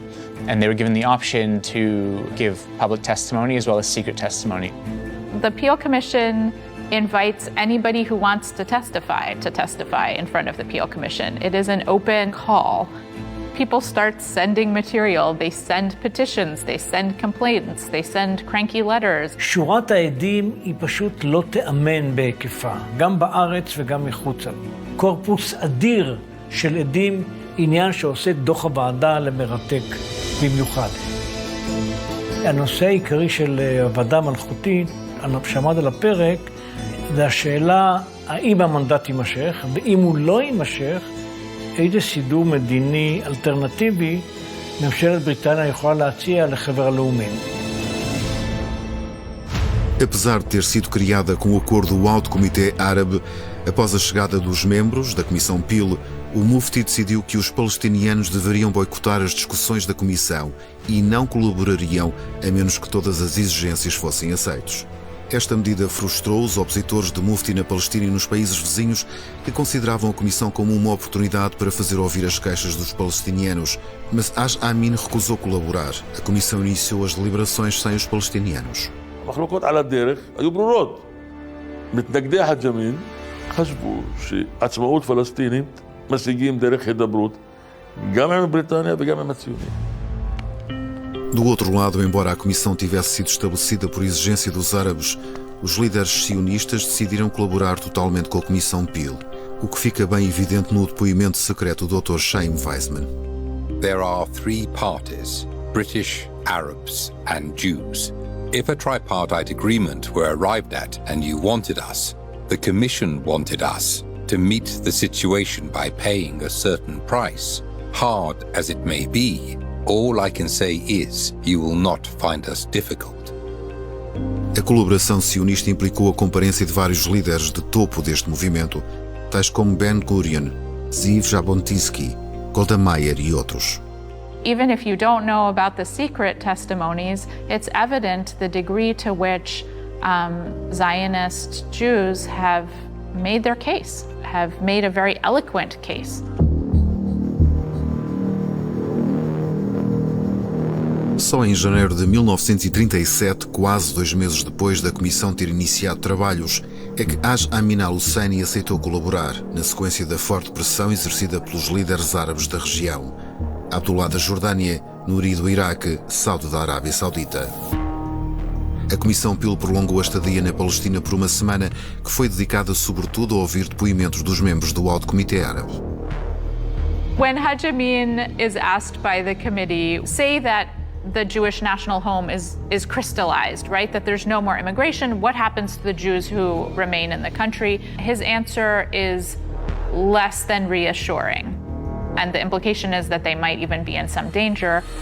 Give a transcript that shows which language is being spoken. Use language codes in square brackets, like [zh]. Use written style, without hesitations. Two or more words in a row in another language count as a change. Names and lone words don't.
[en] And they were given the option to give public testimony as well as secret testimony. The Peel Commission invites anybody who wants to testify in front of the Peel Commission. It is an open call. People start sending material, they send petitions, they send complaints, they send cranky letters. [he] שורת העדים היא פשוט לא תאמן בהיקפה, גם בארץ וגם מחוצה. קורפוס אדיר של עדים, עניין שעושה דוח הוועדה למרתק במיוחד. הנושא העיקרי של הוועדה המלכותית, שעמד על הפרק, זה השאלה האם המנדט יימשך, ואם הוא לא יימשך, איזה סידור מדיני אלטרנטיבי ממשלת בריטניה יכולה להציע לחבר הלאומים. [pt] Apesar de ter sido criada com o acordo do Alto Comitê Árabe, após a chegada dos membros da Comissão Peel, o Mufti decidiu que os palestinianos deveriam boicotar as discussões da Comissão e não colaborariam a menos que todas as exigências fossem aceitas. Esta medida frustrou os opositores de Mufti na Palestina e nos países vizinhos, que consideravam a Comissão como uma oportunidade para fazer ouvir as queixas dos palestinianos. Mas Haj Amin recusou colaborar. A Comissão iniciou as deliberações sem os palestinianos. [he] המחלוקות על הדרך היו ברורות. מתנגדי חאג' אמין חשבו שעצמאות פלסטינית משיגים דרך הידברות גם עם בריטניה וגם עם הציונים. [pt] Do outro lado, embora a comissão tivesse sido estabelecida por exigência dos árabes, os líderes sionistas decidiram colaborar totalmente com a Comissão Peel, o que fica bem evidente no depoimento secreto do Dr. Chaim Weizmann. [en] There are 3 parties, British, Arabs and Jews. If a tripartite agreement were arrived at and you wanted us, the Commission wanted us, to meet the situation by paying a certain price, hard as it may be, all I can say is you will not find us difficult. [pt] A colaboração sionista implicou a comparência de vários líderes de topo deste movimento, tais como Ben-Gurion, Ziv Jabotinsky, Golda Meir e outros. [en] Even if you don't know about the secret testimonies, it's evident the degree to which Zionist Jews have made their case, have made a very eloquent case. [pt] Só em janeiro de 1937, quase 2 meses depois da Comissão ter iniciado trabalhos, é que Haj Amin al-Husseini aceitou colaborar, na sequência da forte pressão exercida pelos líderes árabes da região. Abdullah da Jordânia, Nuri do Iraque, Saud da Arábia Saudita. A Comissão Peel prolongou a estadia na Palestina por uma semana, que foi dedicada sobretudo a ouvir depoimentos dos membros do Alto Comitê Árabe. [en] When Haj Amin is asked by the committee, say that the Jewish national home is crystallized, right? That there's no more immigration. What happens to the Jews who remain in the country? His answer is less than reassuring. And the implication is that they might even be in some danger.